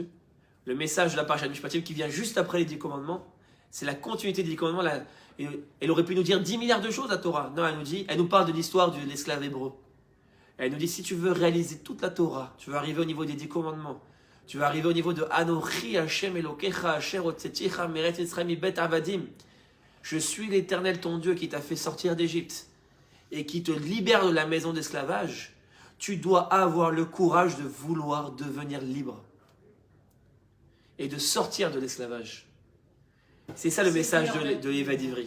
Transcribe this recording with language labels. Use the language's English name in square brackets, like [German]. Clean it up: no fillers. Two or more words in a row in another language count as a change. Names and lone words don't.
[French] Le message de la Parashat Mishpatim qui vient juste après les 10 commandements, c'est la continuité des 10 commandements. Elle aurait pu nous dire 10 milliards de choses, la Torah. Non, elle nous parle de l'histoire de l'esclave hébreu. Elle nous dit, si tu veux réaliser toute la Torah, tu veux arriver au niveau des 10 commandements, tu vas arriver au niveau de [Hebrew] אנכי השם אלוקיך אשר הוצאתיך מארץ מצרים מבית עבדים. [French] Je suis l'Éternel ton Dieu qui t'a fait sortir d'Égypte et qui te libère de la maison d'esclavage. Tu dois avoir le courage de vouloir devenir libre et de sortir de l'esclavage. C'est ça le message de l'Éva d'Ivry.